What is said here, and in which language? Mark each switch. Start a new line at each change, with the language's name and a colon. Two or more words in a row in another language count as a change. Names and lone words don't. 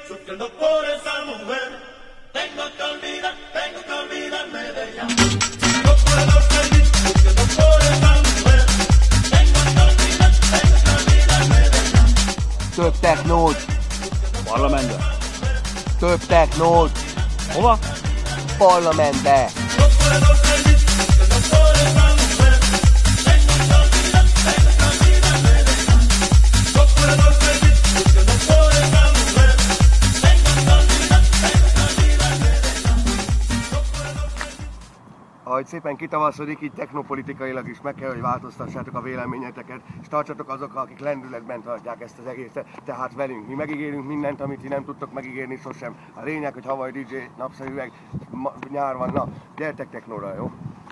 Spanish: sufriendo por esa mujer. Tengo que olvidarme de ella. No puedo seguir sufriendo por esa mujer. Tengo que olvidarme de ella.
Hungarian: Több technót! Parlamentbe. Több technót! Hova? Parlamentbe!
Spanish: No puedo seguir sufriendo por esa mujer. Tengo que olvidarme de ella. No puedo seguir sufriendo por esa mujer. Tengo que olvidarme de ella.
Hungarian: Ahogy szépen kitavaszodik, így technopolitikailag is meg kell, hogy változtassátok a véleményeteket, és tartsatok azokkal, akik lendületben tartják ezt az egészet, tehát velünk. Mi megígérünk mindent, amit ti nem tudtok megígérni sosem. A lényeg, hogy Hawaii DJ, napszemüveg, nyár van, na, gyertek technóra, jó?